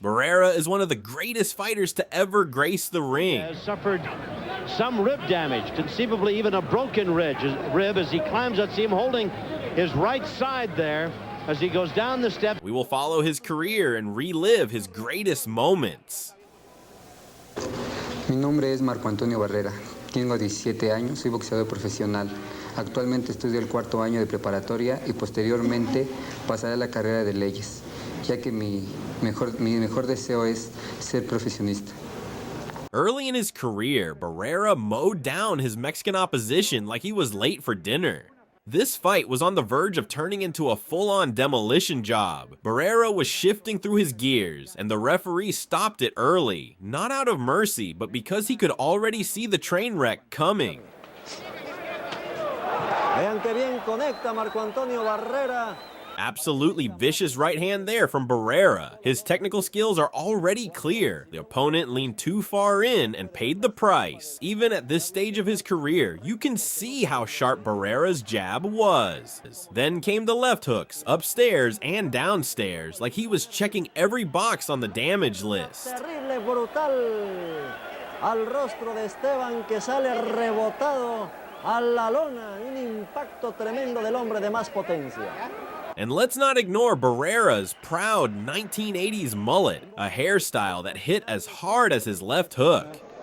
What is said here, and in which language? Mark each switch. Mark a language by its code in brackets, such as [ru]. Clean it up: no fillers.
[en] Barrera is one of the greatest fighters to ever grace the ring. Has suffered some rib damage, conceivably even a broken rib as he climbs. Let's see him holding his right side there as he goes down the steps. We will follow his career and relive his greatest moments. [es] Mi nombre es Marco Antonio Barrera. Tengo 17 años, soy boxeador profesional. Actualmente estudio el cuarto año de preparatoria y posteriormente pasaré a la carrera de leyes, ya que mi mejor deseo es ser profesionista. [en] Early in his career, Barrera mowed down his Mexican opposition like he was late for dinner. This fight was on the verge of turning into a full-on demolition job. Barrera was shifting through his gears, and the referee stopped it early, not out of mercy, but because he could already see the train wreck coming. [es] Vean que bien conecta Marco Antonio Barrera. [en] Absolutely vicious right hand there from Barrera. His technical skills are already clear. The opponent leaned too far in and paid the price. Even at this stage of his career, you can see how sharp Barrera's jab was. Then came the left hooks, upstairs and downstairs, like he was checking every box on the damage list. Terrible, brutal. [es] Al rostro de Esteban que sale rebotado a la lona. Un impacto tremendo del hombre de más potencia. [en] And let's not ignore Barrera's proud 1980s mullet, a hairstyle that hit as hard as his left hook.